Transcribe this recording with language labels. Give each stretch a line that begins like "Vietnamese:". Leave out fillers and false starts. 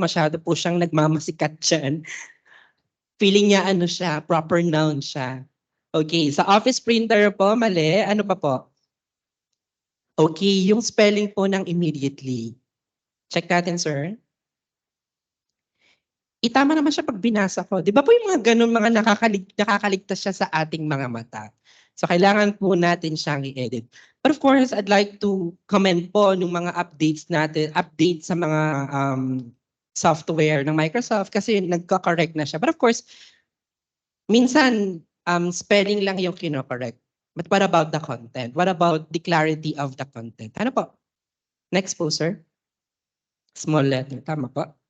Filipino: Masyado po siyang nagmamasikat dyan. Feeling niya ano siya, proper noun siya. Okay, sa office printer po, mali. Ano pa po? Okay, yung spelling po ng immediately. Check natin, sir. Itama naman siya pag binasa ko. Di ba po yung mga ganun, mga nakakaligtas siya sa ating mga mata. So kailangan po natin siyang i-edit. But of course, I'd like to comment po ng mga updates natin, update sa mga software ng Microsoft kasi nagko-correct na siya. But of course, minsan spelling lang yung kino-correct.
English: But what about the content? What about the clarity of the content?
Filipino: Ano po? Next po, sir. Small letter. Tama po.